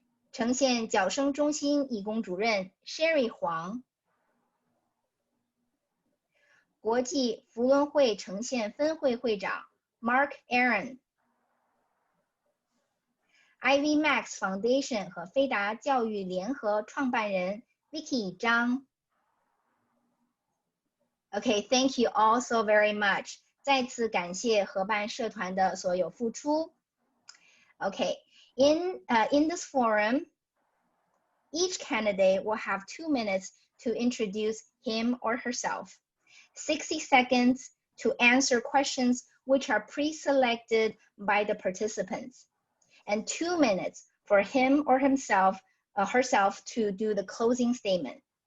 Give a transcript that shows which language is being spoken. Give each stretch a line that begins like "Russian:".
Chinese: 城县矫生中心义工主任 Shea 黄，国际扶轮会城县分会会长 Mark Aaron。Ivy Max Foundation 和飞达教育联合创办人 Vicky 张。
English: Okay, thank you all so very much.
Chinese: 再次感谢合办社团的所有付出。
English: Okay, in this forum, each candidate will have 2 minutes to introduce him or herself, 60 seconds to answer questions which are pre-selected by the participants.And 2 minutes for him or herself to do the closing statement.